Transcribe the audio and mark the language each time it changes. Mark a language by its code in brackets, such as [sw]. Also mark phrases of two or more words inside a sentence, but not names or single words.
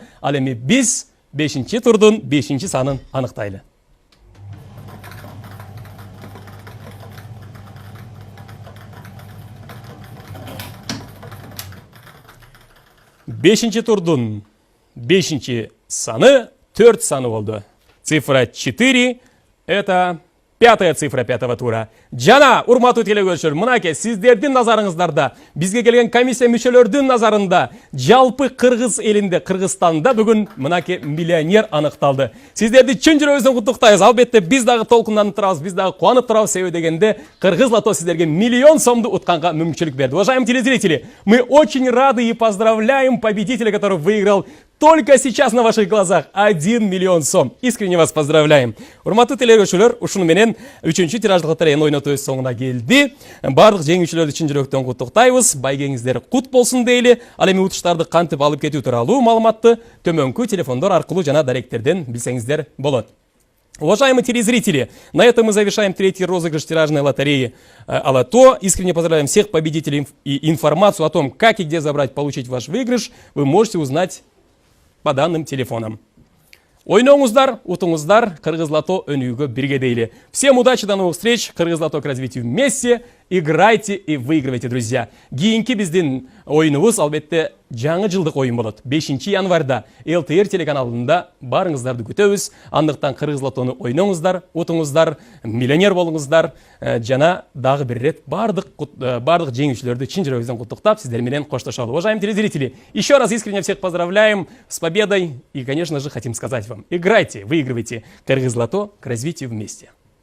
[ky] Ал эми биз 5-нчи турдун 5-нчи санын аныктайлы. 5-нчи турдун 5-нчи саны 4 саны болду. [ru] Цифра 4 – это 5-я цифра 5-го тура. [ky] Жана, урматтуу телекөрүүчүлөр, мынакей сиздердин назарыңыздарда, бизге келген комиссия мүчөлөрдүн назарында, жалпы Кыргыз элинде, Кыргызстанда бүгүн мынакей миллионер аныкталды. Сиздерди чын жүрөгүбүздөн куттуктайбыз. Албетте биз дагы толкунданып турабыз, биз дагы кубанып турабыз. Себеби дегенде Кыргыз лото сиздерге миллион сомду утканга мүмкүнчүлүк берди. [ru] Уважаемые телезрители, мы очень рады и поздравляем победителя, который выиграл только сейчас на ваших глазах 1 миллион сом. Искренне вас поздравляем. [ky] Урматтуу телекөрүүчүлөр, ушуну менен 3-чү тираждык лотереянын ойнотуубуз соңуна келди. Бардык жеңүүчүлөрдү чын жүрөктөн куттуктайбыз. Байгеңиздер кут болсун дейли. Ал эми утуштарды кантип алып кетүү тууралуу маалыматты төмөнкү телефондор аркылуу жана даректерден билсеңиздер болот. [ru] Уважаемые телезрители, на этом мы завершаем третий розыгрыш тиражной лотереи «Алато». Искренне поздравляем всех победителей, и информацию о том, как и где забрать, получить ваш выигрыш, вы можете узнать по данным телефонам. [ky] Ойноңыздар, утыңыздар, Кыргыз Лото өнүгүүгө бирге дейли. [ru] Всем удачи, до новых встреч. Кыргыз Лото к развитию вместе. Играйте и выигрывайте, друзья. [ky] Кийинки биздин оюнубуз албетте жаңы жылдык оюн болот. 5 январда ЛТР телеканалында барыңыздарды күтөбүз. Андыктан Кыргыз Лотону ойноңуздар, утуңуздар, миллионер болуңуздар. Жана дагы бир рет бардык жеңүүчүлөрдү чын жүрөгүбүздөн куттуктап сиздер менен коштошолу. [ru] Уважаемые телезрители, еще раз искренне всех поздравляем с победой и, конечно же, хотим сказать вам: играйте, выигрывайте. Кыргыз Лото к развитию вместе.